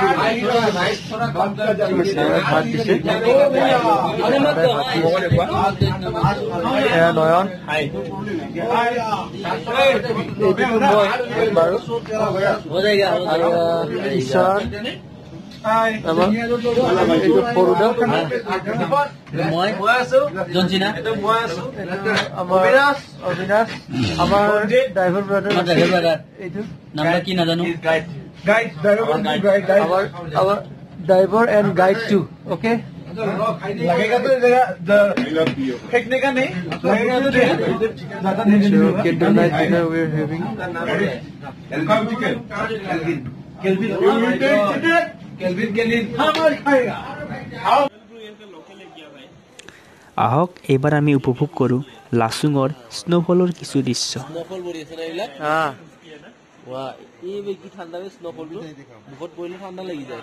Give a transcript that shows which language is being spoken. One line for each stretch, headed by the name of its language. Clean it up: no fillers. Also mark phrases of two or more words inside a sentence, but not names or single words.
Assamese: ভাত দিছে নয়ন বাৰু ঈশান সৰুদা অবিনাশ আমাৰ
English: driver brother
Assamese: এইটো Number ki na janu.
English: our driver and guide too. Okay.
Hindi: लगेगा तो फेंकने का नहीं लगेगा तो
English: So candlelight dinner we are having.
Assamese: আহক এইবাৰ আমি উপভোগ কৰোঁ লাচুঙৰ স্নোফলৰ কিছু দৃশ্য Snowfall bori ase na ilak. Wow, এই কি ঠাণ্ডা বে স্নোফল টো বহুত পৰিলে ঠাণ্ডা লাগি যায়